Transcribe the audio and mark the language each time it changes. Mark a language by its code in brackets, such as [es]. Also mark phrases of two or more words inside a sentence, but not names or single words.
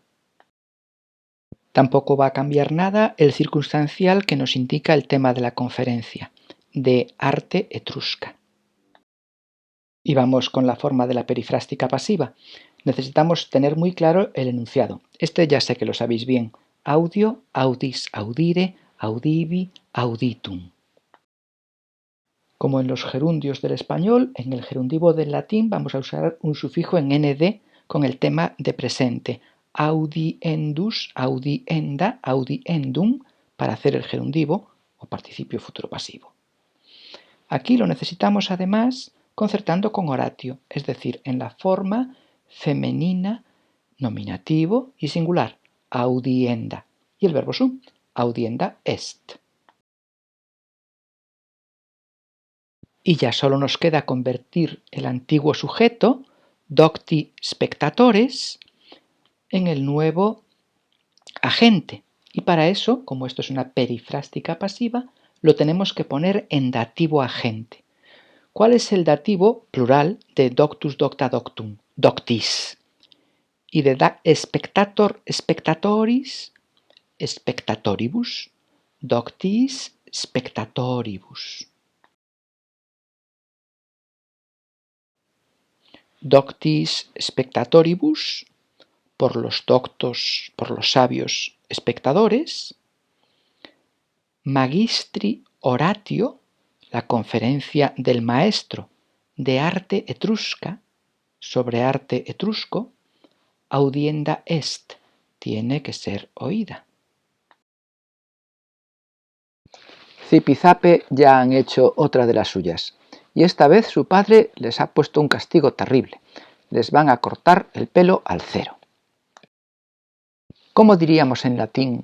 [es] Tampoco va a cambiar nada el circunstancial que nos indica el tema de la conferencia, [la] de arte etrusca. [es] Y vamos con la forma de la perifrástica pasiva. Necesitamos tener muy claro el enunciado. Este ya sé que lo sabéis bien. Audio, [la] audis, audire, audivi, auditum. [es] Como en los gerundios del español, en el gerundivo del latín vamos a usar un sufijo en nd con el tema de presente. [la] Audiendus, audienda, audiendum [es] para hacer el gerundivo o participio futuro pasivo. Aquí lo necesitamos además concertando con oratio, es decir, en la forma femenina, nominativo y singular, audienda, y el verbo sum, [la] audienda est. [es] Y ya solo nos queda convertir el antiguo sujeto, [la] docti spectatores, [es] en el nuevo agente. Y para eso, como esto es una perifrástica pasiva, lo tenemos que poner en dativo agente. ¿Cuál es el dativo plural de [la] doctus, docta, doctum? [es] Doctis. Y de [la] spectator, spectatoris, [es] spectatoribus. [la] Doctis, spectatoribus. Doctis spectatoribus, [es] por los doctos, por los sabios espectadores. [la] Magistri oratio, [es] la conferencia del maestro de arte etrusca, sobre arte etrusco, [la] audienda est, [es] tiene que ser oída. Zipizape ya han hecho otra de las suyas, y esta vez su padre les ha puesto un castigo terrible. Les van a cortar el pelo al cero. ¿Cómo diríamos en latín?